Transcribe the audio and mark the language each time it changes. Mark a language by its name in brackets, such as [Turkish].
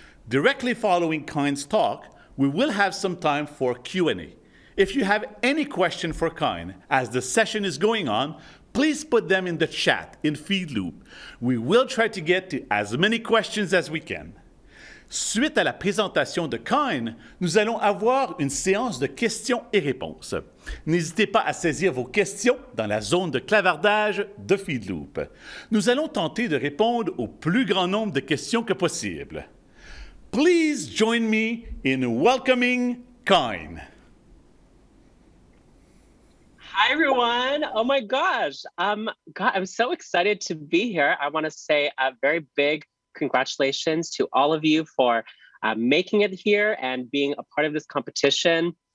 [English] Directly following Kyne's talk, we will have some time for Q&A. If you have any question for Kyne as the session is going on, please put them in the chat in FeedLoop. We will try to get to as many questions as we can. [French] Suite à la présentation de Kyne, nous allons avoir une séance de questions et réponses. N'hésitez pas à saisir vos questions dans la zone de clavardage de FeedLoop. Nous allons tenter de répondre au plus grand nombre de questions que possible. [English] Please join me in welcoming Kyne. Hi, everyone. Oh, my gosh. God, I'm so excited to be here. I want to say a very big congratulations to all of you for making it here and being a part of this competition.